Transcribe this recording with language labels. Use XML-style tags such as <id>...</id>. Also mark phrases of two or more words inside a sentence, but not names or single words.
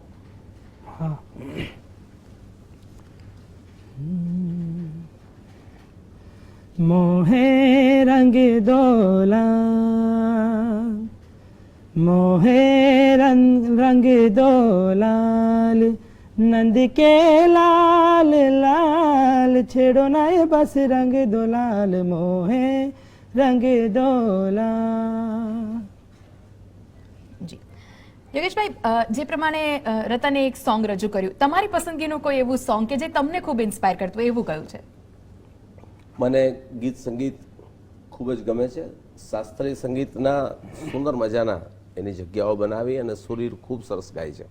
<hi>हा, मोहे रंग दोला, मोहे रंग दो लाल, नंद के लाल लाल छेड़ो ना ये बस रंग दो लाल, मोहे रंग दो लाल.</hi> <gu>જી યોગેશભાઈ, જે પ્રમાણે રતને એક સોંગ રજૂ કર્યું, તમારી પસંદગીનું કોઈ એવું સોંગ કે જે તમને ખૂબ ઇન્સ્પાયર કરતું એવું કયું છે? મને ગીત સંગીત ખૂબ જ ગમે છે. શાસ્ત્રીય સંગીતના સુંદર મજાના એની જગ્યાઓ બનાવી અને સુરીર ખૂબ સરસ ગાય છે.</gu>